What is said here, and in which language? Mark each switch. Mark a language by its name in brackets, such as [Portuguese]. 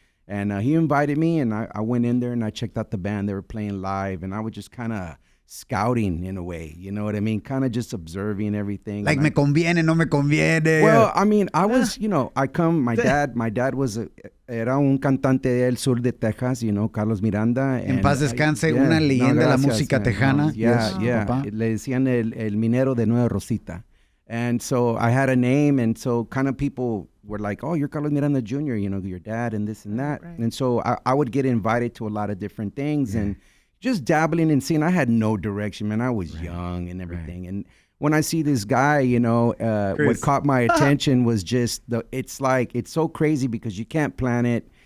[English] And he invited me, and I went in there, and I checked out the band. They were playing live, and I was just kind of scouting in a way, you know what I mean? Kind of just observing everything. [Spanish] Like, me conviene, no me conviene. [English] Well, I mean, I was, you know, my dad was [Spanish] era un cantante del sur de Texas, [English] you know, Carlos Miranda. [Spanish] En paz descanse, una leyenda de la música tejana. Yeah, Le decían el minero de Nueva Rosita. [English] And so I had a name, and so kind of people were like, oh, you're Carlos Miranda Jr., you know, your dad and this and that. Right. And so I would get invited to a lot lot of different things and just dabbling and seeing. I had no direction, man. I was young and everything. And when I see this guy, you know, what caught my attention was just it's so crazy because you can't plan it.